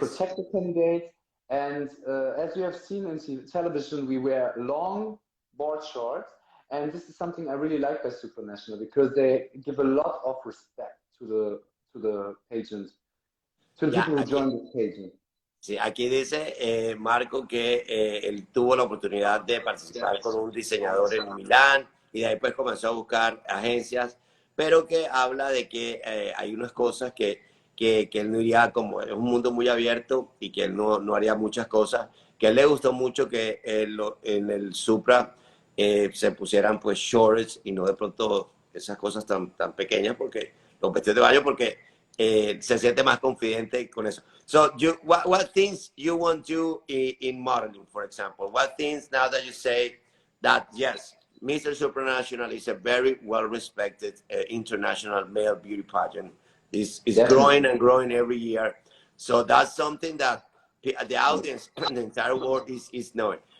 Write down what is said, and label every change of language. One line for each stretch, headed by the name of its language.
English: They protect the candidates. And as you have seen in television, we wear long board shorts. And this is something I really like by Supranational, because they give a lot of respect to the pageant, to the people who join the pageant.
Spanish: Sí, aquí dice Marco que él tuvo la oportunidad de participar con un diseñador en Milán y de ahí pues comenzó a buscar agencias, pero que habla de que hay unas cosas que él no iría, como es un mundo muy abierto y que él no haría muchas cosas, que a él le gustó mucho que en el Supra se pusieran pues shorts y no de pronto esas cosas tan pequeñas, porque los vestidos de baño, porque se siente más confidente con eso.
English: So, what things you want to do in modeling, for example? What things now that you say that, yes, Mr. Supranational is a very well-respected international male beauty pageant. It's growing and growing every year. So that's something that the audience and the entire world is knowing.